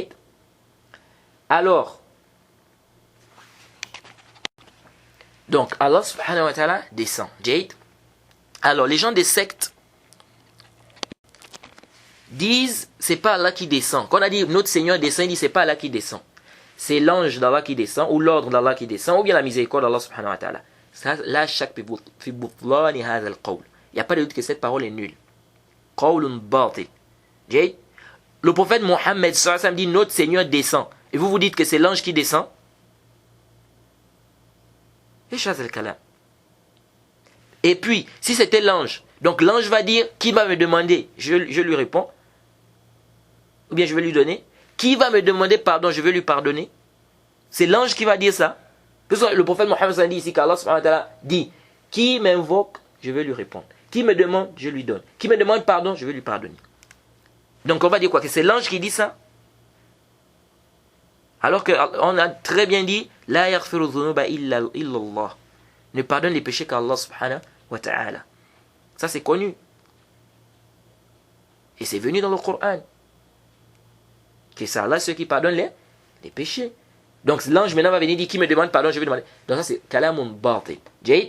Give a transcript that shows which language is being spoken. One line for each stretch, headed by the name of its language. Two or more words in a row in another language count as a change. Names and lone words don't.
French: Alors, donc Allah
Arabic: سبحانه وتعالى
French: descend. Jade. Alors, les gens des sectes disent, c'est pas Allah qui descend. Quand on a dit notre Seigneur descend, il dit c'est pas Allah qui descend. C'est l'ange d'Allah qui descend, ou l'ordre d'Allah qui descend, ou bien la miséricorde d'Allah
Arabic: سبحانه وتعالى.
French: Ça, là, chaque
Arabic: في بطلان هذا القول.
French: Il n'y a pas de doute que cette parole est nulle.
Arabic: قول باطل.
French: Le prophète Mohammed
Arabic: صلى الله عليه وسلم
French: dit notre Seigneur descend. Et vous dites que c'est l'ange qui descend. Et puis, si c'était l'ange, donc l'ange va dire, qui va me demander? Je lui réponds. Ou bien je vais lui donner. Qui va me demander pardon? Je vais lui pardonner. C'est l'ange qui va dire ça. Le prophète Mohammed dit ici qu'Allah
Arabic: سبحانه وتعالى
French: dit, qui m'invoque, je vais lui répondre. Qui me demande, je lui donne. Qui me demande pardon, je vais lui pardonner. Donc on va dire quoi? Que c'est l'ange qui dit ça? Alors qu'on a très bien dit,
Arabic: لا يغفر الذنوب إلا الله.
French: Ne pardonne les péchés qu'Allah
Arabic: سبحانه وتعالى.
French: Ça c'est connu. Et c'est venu dans le Coran. Que c'est Allah ceux qui pardonnent les péchés. Donc l'ange maintenant va venir dire qui me demande pardon, je vais demander. Donc ça c'est
Arabic: كلام باطل. Jade.